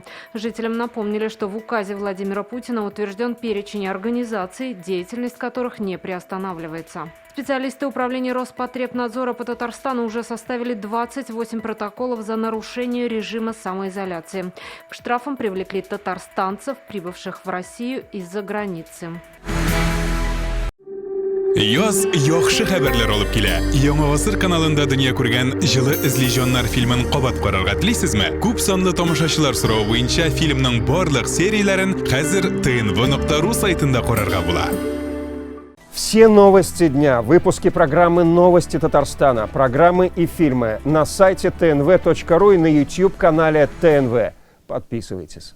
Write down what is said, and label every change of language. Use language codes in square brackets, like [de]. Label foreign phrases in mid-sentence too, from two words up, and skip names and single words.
[ru] Жителям напомнили, что в указе Владимира Путина утвержден перечень организаций, деятельность которых не приостанавливается. Специалисты управления Роспотребнадзора по Татарстану уже составили 28 протоколов за нарушение режима самоизоляции. К штрафам привлекли татарстанцев, прибывших в Россию из-за границы. [tt] Яз яхшы хәбәрләр алып килә. Яңа гасыр каналында дөнья күргән җылы эзлиҗаннар фильмын кабат карарга телисезме? Күп санлы тамашачылар соравы буенча фильмның барлык серияләрен хәзер tnv.ru сайтында карарга була. [ru] Все новости дня, выпуски программы «Новости Татарстана», программы и фильмы на сайте tnv.ru и на YouTube-канале ТНВ. Подписывайтесь.